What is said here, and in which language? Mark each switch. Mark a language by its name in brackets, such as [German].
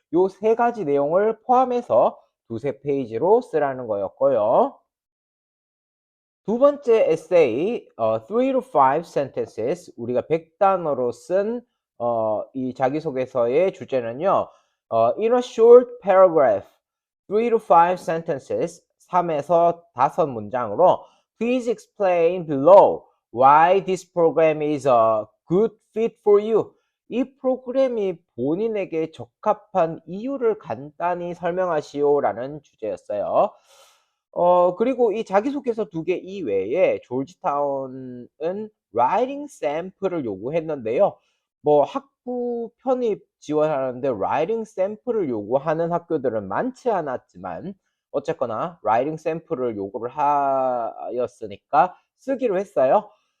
[Korean] 요 세 가지 내용을 포함해서 두세 페이지로 쓰라는 거였고요. 두 번째 에세이, [English] 3 to 5 sentences, [Korean] 우리가 100단어로 쓴 이 자기소개서의 주제는요. [English] In a short paragraph, 3 to 5 sentences, [Korean] 3에서 5문장으로 [English] Please explain below why this program is a good fit for you. [Korean] 이 프로그램이 본인에게 적합한 이유를 간단히 설명하시오라는 주제였어요. 그리고 이 자기소개서 두 개 이외에 조지타운은 라이팅 샘플을 요구했는데요. 뭐 학부 편입 지원하는데 라이팅 샘플을 요구하는 학교들은 많지 않았지만 어쨌거나 라이팅 샘플을 요구를 하였으니까 쓰기로 했어요.